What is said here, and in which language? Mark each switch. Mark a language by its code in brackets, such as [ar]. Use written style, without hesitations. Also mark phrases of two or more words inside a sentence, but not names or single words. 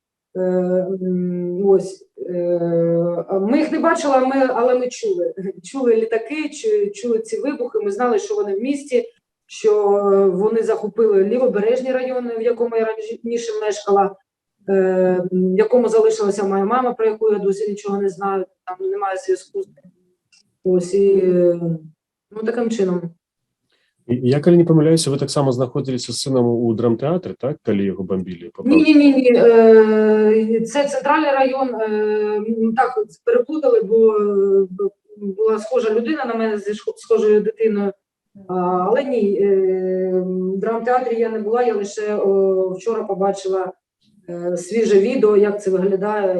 [uk] Ми їх не бачили, але ми чули літаки, чули ці вибухи, ми знали, що вони в місті, що вони захопили Лівобережні райони, в якому я раніше мешкала, в якому залишилася моя мама, про яку я досі нічого не знаю, там немає зв'язку. Ось, і таким чином. [be] Я, калі не памыляюся, ви таксама знаходзіліся з сынам у драмтэатры, так, калі яго бамбілі? [uk] Ні. Це центральний район. Так, переплутали, бо була схожа людина на мене зі схожою дитиною. Але ні, в драмтеатрі я не була, я лише вчора побачила свіже відео, як це виглядає.